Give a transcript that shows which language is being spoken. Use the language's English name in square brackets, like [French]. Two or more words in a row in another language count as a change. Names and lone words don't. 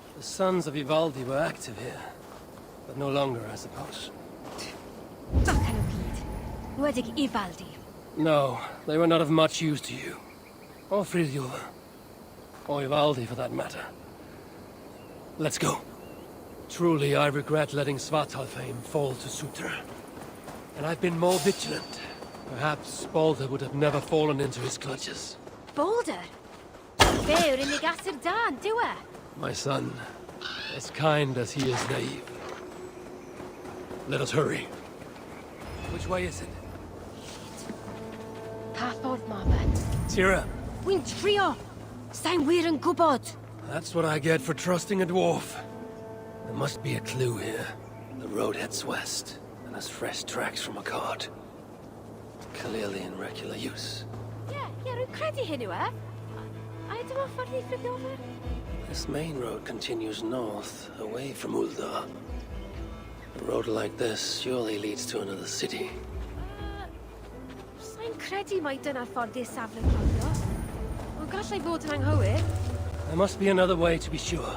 [English] sons of Ivaldi were active here, but no longer, I suppose. [Welsh] Bacan o gyd. Nwedig Ivaldi. [English] No, they were not of much use to you. Or Friðjolfr. Or Ivaldi, for that matter. Let's go. Truly, I regret letting Svartalfheim fall to Sutra. And I've been more vigilant. Perhaps Balder would have never fallen into his clutches. Balder? [Welsh] Fe yw'r unig asur dan, dyw e? [English] My son, as kind as he is naive. Let us hurry. Which way is it? [Welsh] Pa ffordd ma fe? Tira, Wy'n trio! Sa'n wir yn gwybod! [English] that's what I get for trusting a dwarf. There must be a clue here. The road heads west, and has fresh tracks from a cart. Clearly in regular use. [Welsh] Rwy'n credu hyn yw e. A dyma ffordd i Friðjolfr? [English] This main road continues north, away from Uldar. A road like this surely leads to another city. [Welsh] Sa'n credu mai dyna'r ffordd i'r safle cloddio. Ond gallai fod yn anghywir. [English] There must be another way to be sure.